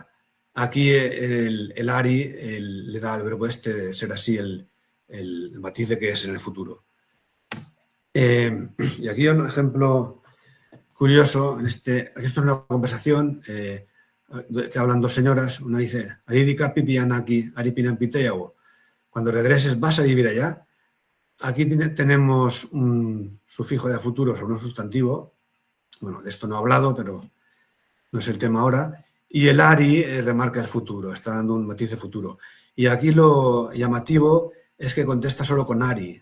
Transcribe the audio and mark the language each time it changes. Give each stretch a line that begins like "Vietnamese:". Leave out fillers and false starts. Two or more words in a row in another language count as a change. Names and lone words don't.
Spanish: Aquí el ari le da al verbo de ser así el matiz de que es en el futuro. Y aquí un ejemplo curioso, esto es una conversación que hablan dos señoras. Una dice,
Asháninka: Aririka pipianaki, aripinan piteyago.
Spanish: Cuando regreses, ¿vas a vivir allá? Aquí tenemos un sufijo de futuro sobre un sustantivo. Bueno, de esto no he hablado, pero no es el tema ahora. Y el ari remarca el futuro, está dando un matiz de futuro. Y aquí lo llamativo es que contesta solo con ari.